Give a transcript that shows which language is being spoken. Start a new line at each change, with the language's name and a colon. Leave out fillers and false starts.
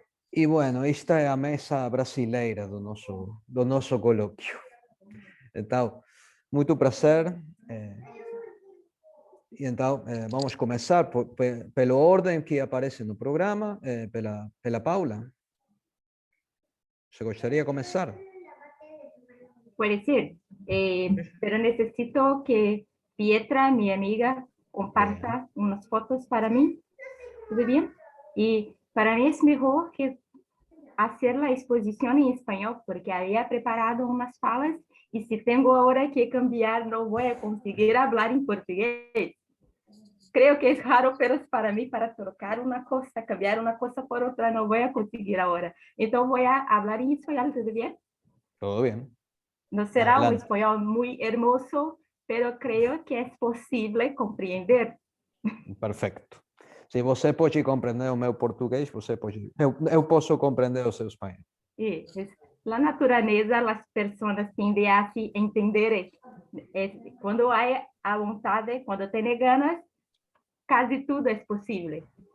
Portuguese: E bueno, esta é a mesa brasileira do nosso colóquio. Então, muito prazer. E então, vamos começar pela ordem que aparece no programa, pela Paula. ¿Se gostaria de começar?
Spanish: Puede ser, pero necesito que Pietra, mi amiga, comparta unas fotos para mí. ¿Todo bien? Y para mí es mejor que hacer la exposición en español, porque había preparado unas falas y si tengo ahora que cambiar, no voy a conseguir hablar en portugués. Creo que es raro, pero es para mí, para trocar una cosa, cambiar una cosa por otra, no voy a conseguir ahora. Entonces voy a hablar en español, ¿todo bien? Todo bien. No será Adelante. un español muy hermoso, pero creo que es posible comprender. Perfecto.
Portuguese: Se você pode compreender o meu português, eu posso compreender o seu espanhol.
Spanish: La naturaleza, las personas tienden a se entender. Cuando hay a vontade, cuando tiene ganas, casi todo es posible.